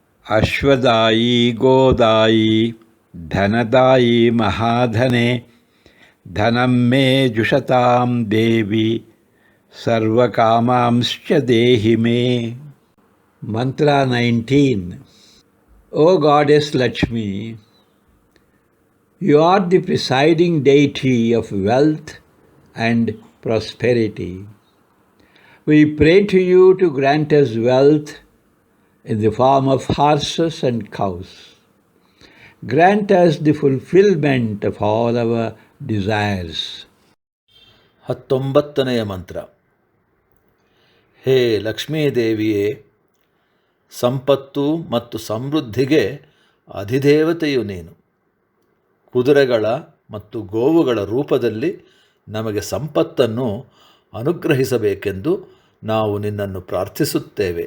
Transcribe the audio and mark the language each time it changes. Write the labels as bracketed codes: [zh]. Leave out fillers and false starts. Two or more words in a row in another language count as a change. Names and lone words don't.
[sa] ಅಶ್ವದಾಯಿ ಗೋದಾಯಿ ಧನದಾಯಿ ಮಹಾಧನೆ ಧನಂ ಮೇ ಜುಷತಾಂ ದೇವಿ ಸರ್ವಕಾಮಾಂಶ್ಚ ದೇಹಿ ಮೇ. [kn] ಮಂತ್ರ 19. [en] O Goddess Lakshmi, you are the presiding deity of wealth and prosperity. We pray to you to grant us wealth in the form of horses and cows. Grant us the fulfillment of all our desires. [kn] 19ನೇ ಮಂತ್ರ. ಹೇ ಲಕ್ಷ್ಮೀದೇವಿಯೇ, ಸಂಪತ್ತು ಮತ್ತು ಸಮೃದ್ಧಿಗೆ ಅಧಿದೇವತೆಯು ನೀನು. ಕುದುರೆಗಳ ಮತ್ತು ಗೋವುಗಳ ರೂಪದಲ್ಲಿ ನಮಗೆ ಸಂಪತ್ತನ್ನು ಅನುಗ್ರಹಿಸಬೇಕೆಂದು ನಾವು ನಿನ್ನನ್ನು ಪ್ರಾರ್ಥಿಸುತ್ತೇವೆ.